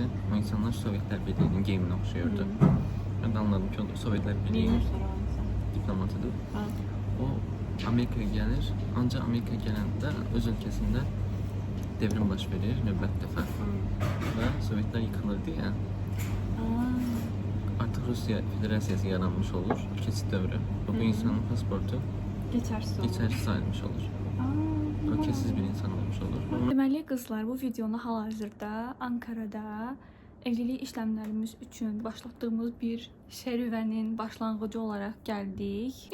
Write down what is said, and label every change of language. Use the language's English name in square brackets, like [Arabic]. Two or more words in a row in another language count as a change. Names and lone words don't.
[Turkish] O insanlar Sovyetler Birliği'nin geyimini oxşuyordu. Ben de anladım ki o Sovyetler Birliği'nin diplomatıdır. O Amerika'ya gelir, ancak Amerika'ya gelende öz ülkesinde devrim [Azerbaijani] baş verir növbət dəfə. [Turkish] Ve Sovyetler yıkılırdı ya. [Azerbaijani] Artık Rusya Federasyası yaranmış olur, keçid dövrü. [Turkish] Bu insanın pasportu geçersiz sayılmış olur. Ülkesiz bir insan olmuş olur. [Azerbaijani] Deməli qızlar, bu videonu hal-hazırda Ankara'da evlilik işlemlərimiz üçün başlatdığımız bir serüvenin başlanğıcı olaraq gəldik.